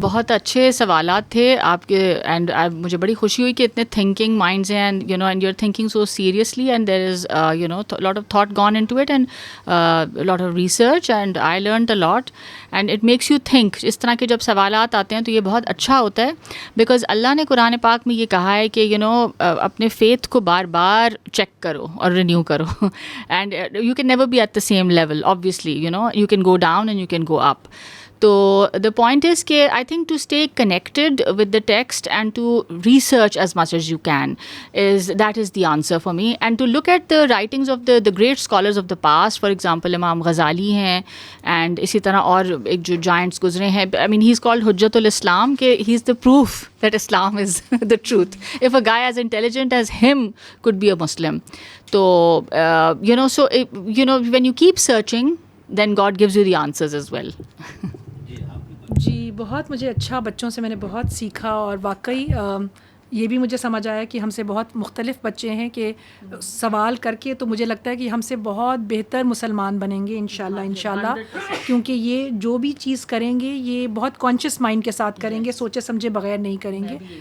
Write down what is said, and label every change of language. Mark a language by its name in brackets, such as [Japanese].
[Urdu] بہت اچھے سوالات تھے آپ کے, [English] and [Urdu] مجھے بڑی خوشی ہوئی کہ اتنے تھنکنگ مائنڈز ہیں, [English] And you know and you are thinking so seriously, and there is you know lot of thought gone into it, and lot of research, and I learned a lot, and it makes you think. [Urdu] اس طرح کے جب سوالات آتے ہیں تو یہ بہت اچھا ہوتا ہے, بیکاز اللہ نے قرآن پاک میں یہ کہا ہے کہ یو نو اپنے فیتھ کو بار بار چیک کرو اور رینیو کرو, [English] And you can never be at the same level obviously, you know you can go down and you can go up. تو the point is کہ I think to stay connected with the text and to research as much as you can that is the answer for me, and to look at the writings of the great scholars of the past. For example [Urdu] امام غزالی ہیں, and اسی طرح اور ایک جو giants گزرے ہیں. [English] I mean he's called حجت الاسلام, کہ he is the proof that Islam is the truth. If a guy as intelligent as him could be a Muslim, تو you know, so you know when you keep searching then God gives you the answers as well. [Urdu] جی بہت مجھے اچھا, بچوں سے میں نے بہت سیکھا, اور واقعی یہ بھی مجھے سمجھ آیا کہ ہم سے بہت مختلف بچے ہیں, کہ سوال کر کے تو مجھے لگتا ہے کہ ہم سے بہت بہتر مسلمان بنیں گے انشاءاللہ, کیونکہ یہ جو بھی چیز کریں گے یہ بہت کانشیس مائنڈ کے ساتھ کریں گے, سوچے سمجھے بغیر نہیں کریں گے.